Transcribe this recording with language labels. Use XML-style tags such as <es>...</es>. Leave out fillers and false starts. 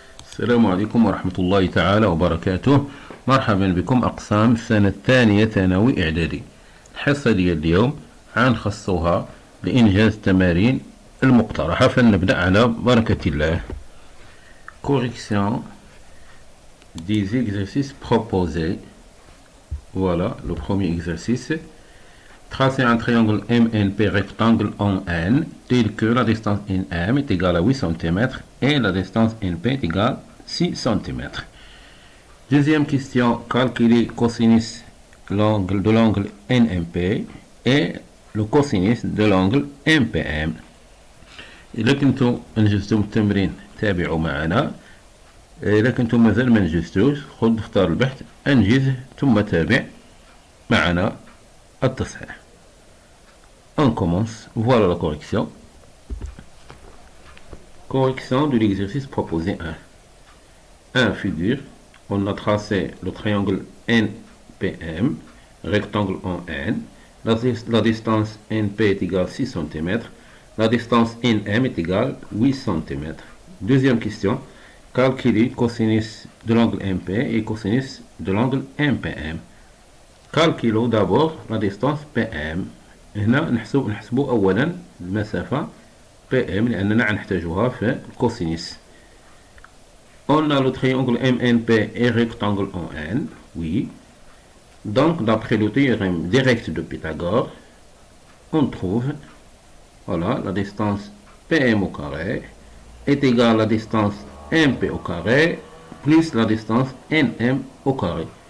<ar>السلام عليكم ورحمة الله تعالى وبركاته. مرحبا بكم أقسام السنة الثانية ثانوي إعدادي. الحصة ديال اليوم غنخصوها لإنجاز التمارين المقترحة، فلنبدأ على بركة الله.</ar> <fr>Correction des exercices proposés. Voilà le premier exercice. Tracer un triangle MNP rectangle en N tel que la distance NM est égale à 8 cm et la distance NP est égale à 6 cm. Deuxième question, calculer cosinus de l'angle NMP et le cosinus de l'angle MPM.</fr> <ar>إذا كنتم أنجزتم التمرين تابعوا معنا. إذا كنتم مازال ما نجزتوش خذ اختار البحث أنجز ثم تابع معنا التصحيح.</ar> <fr>On commence. Voilà la correction. Correction de l'exercice proposé 1. Figure. On a tracé le triangle NPM, rectangle en N. La distance NP est égale à 6 cm. La distance NM est égale à 8 cm. Deuxième question. Calculer cosinus de l'angle MP et cosinus de l'angle MPM. Calculons d'abord la distance PM.</fr> <ar>هنا نحسبوا أولا المسافة PM لأننا نحتاجها في الكوسينيس.</ar> <fr>On a le triangle MNP et rectangle en N, oui. Donc d'après le théorème direct de Pythagore, on trouve, voilà, la distance PM au carré est égale à la distance MP au carré plus la distance NM au carré.</fr>